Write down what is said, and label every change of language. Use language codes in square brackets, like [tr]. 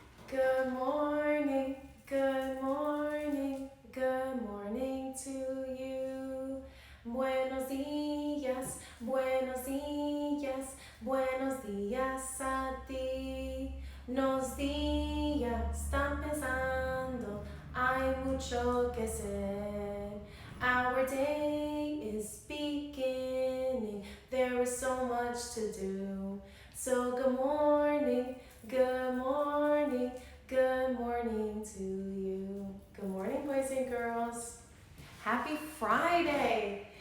[en] Good morning, good morning, good morning to you. [es] Buenos días, buenos días, buenos días a ti. Los días están empezando, hay mucho que hacer. [en] Our day is beginning, there is so much to do. So good morning, good morning, good morning to you. Good morning, boys and girls. Happy Friday.